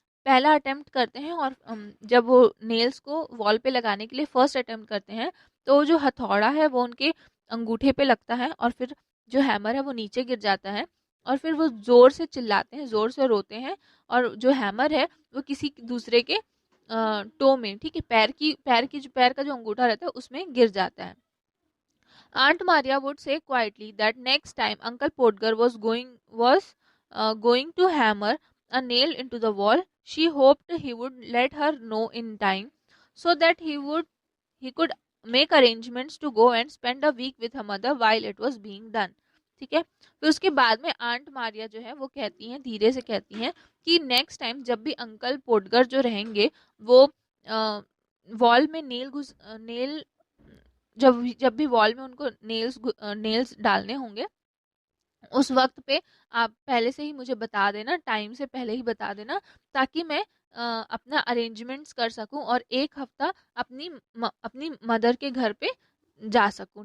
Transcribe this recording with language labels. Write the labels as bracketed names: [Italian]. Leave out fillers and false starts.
[Hindi] पहला अटेम्प्ट करते हैं, और जब वो नेल्स को वॉल पे लगाने के लिए फर्स्ट अटेम्प्ट करते हैं तो जो हथौड़ा है वो उनके अंगूठे पे लगता है, और फिर जो हैमर है वो नीचे गिर जाता है, और फिर वो ज़ोर से चिल्लाते हैं, ज़ोर से रोते हैं, और जो हैमर है वो किसी दूसरे के टो में, ठीक है, पैर का जो अंगूठा रहता है उसमें गिर जाता है। [English] Aunt Maria would say quietly that next time Uncle Podgar was going to hammer a nail into the wall, she hoped he would let her know in time so that he could make arrangements to go and spend a week with her mother while it was being done. [Hindi] ठीक है, फिर उसके बाद में aunt Maria जो है वो कहती हैं, धीरे से कहती हैं कि [English] next time [Hindi] जब भी अंकल पोटगर जो रहेंगे वो वॉल में नेल जब जब भी वॉल में उनको नेल्स डालने होंगे, उस वक्त पे आप पहले से ही मुझे बता देना, टाइम से पहले ही बता देना, ताकि मैं अपना अरेंजमेंट्स कर सकूं और एक हफ्ता अपनी मदर के घर पे जा सकूं।